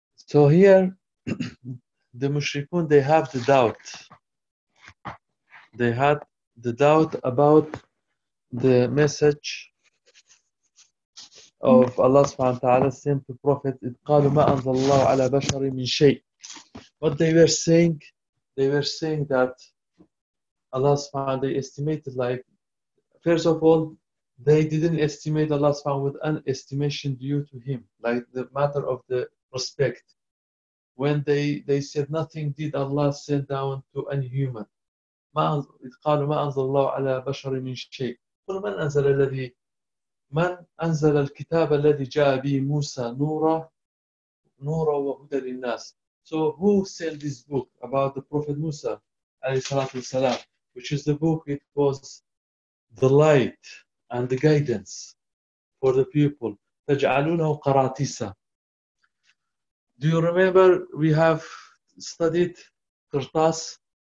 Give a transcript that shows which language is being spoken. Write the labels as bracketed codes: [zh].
[en] So here the mushrikun, they have the doubt. They had the doubt about the message of Allah سبحانه وتعالى sent to Prophet. [ar] قالوا ما أنزل الله على بشر من شيء. [en] What they were saying. They were saying that Allah subhanahu wa ta'ala, they estimated, like, first of all, they didn't estimate Allah subhanahu wa ta'ala with an estimation due to him, like the matter of the respect. When they said nothing did Allah send down to any human. [ar] ما أنزل الله على بشر من شيء. قل من أنزل الكتاب الذي جاء به موسى نورا وهدى للناس. [en] So who sent this book about the Prophet Musa, alayhi salatu wasalam, which is the book, it was the light and the guidance for the people. [ar] تَجْعَلُونَهُ قَرَاتِيسَ. [en] Do you remember we have studied Qirtas?